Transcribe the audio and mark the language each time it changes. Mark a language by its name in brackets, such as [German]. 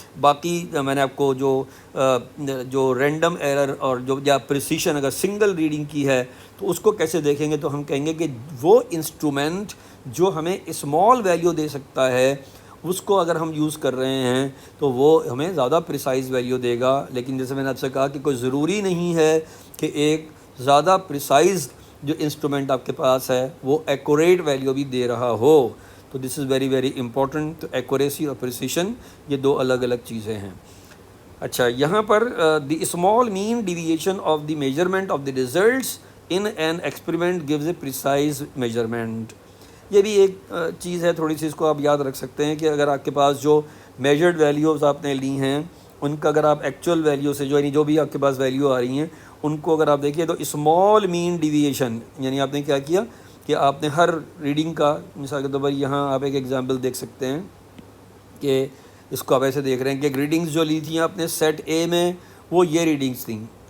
[Urdu] باقی میں نے آپ کو جو رینڈم ایرر اور جو یا پریسیشن اگر سنگل ریڈنگ کی ہے تو اس کو کیسے دیکھیں گے، تو ہم کہیں گے کہ وہ انسٹرومنٹ جو ہمیں اسمال ویلیو دے سکتا ہے اس کو اگر ہم یوز کر رہے ہیں تو وہ ہمیں زیادہ پریسائز ویلیو دے گا. لیکن جیسے میں نے آپ سے کہا کہ کوئی ضروری نہیں ہے کہ ایک زیادہ پریسائز جو انسٹرومنٹ آپ کے پاس ہے وہ ایکوریٹ ویلیو بھی دے رہا ہو. تو [English] This is very very important. [Urdu] Accuracy اور پریسیشن یہ دو الگ الگ چیزیں ہیں. اچھا یہاں پر [English] The small mean deviation of the measurement of the results in an experiment gives a precise measurement. [Urdu] یہ بھی ایک چیز ہے تھوڑی سی، اس کو آپ یاد رکھ سکتے ہیں کہ اگر آپ کے پاس جو میجرڈ ویلیوز آپ نے لی ہیں ان کا اگر آپ ایکچوئل ویلیو سے جو بھی آپ کے پاس ویلیو آ رہی ہیں ان کو اگر آپ دیکھیے تو اسمال مین ڈیویشن یعنی آپ نے کیا کیا کہ آپ نے ہر ریڈنگ کا، مثال کے طور پر یہاں آپ ایک ایگزامپل دیکھ سکتے ہیں کہ اس کو آپ ایسے دیکھ رہے ہیں کہ ریڈنگز جو لی تھیں آپ نے سیٹ اے میں وہ یہ ریڈنگز تھیں.